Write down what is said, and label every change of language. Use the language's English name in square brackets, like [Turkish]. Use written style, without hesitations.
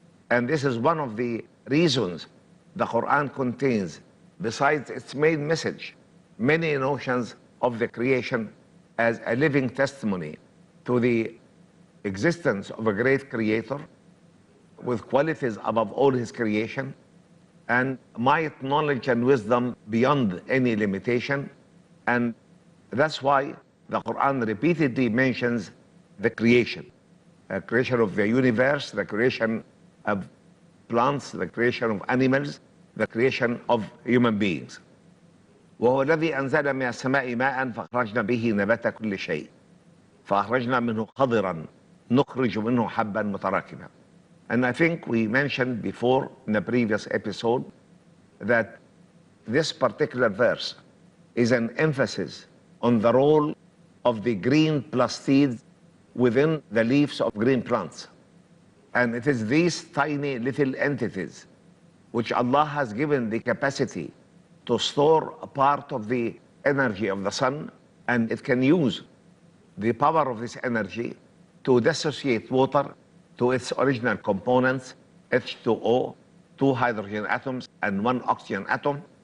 [English] And this is one of the reasons the Qur'an contains, besides its main message, many notions of the creation as a living testimony to the existence of a great creator with qualities above all his creation and might, knowledge, and wisdom beyond any limitation. And that's why the Quran repeatedly mentions the creation of the universe, the creation of plants, the creation of animals, the creation of human beings. [Arabic] وهو الذي أنزل من السماء ماء فأخرجنا به نبات كل شيء فأخرجنا منه خضرا نخرج منه حبا متراكبا. [English] And I think we mentioned before in the previous episode that this particular verse is an emphasis on the role of the green plastid within the leaves of green plants. And it is these tiny little entities which Allah has given the capacity to store a part of the energy of the sun, and it can use the power of this energy to dissociate water to its original components, H2O, 2 hydrogen atoms and 1 oxygen atom.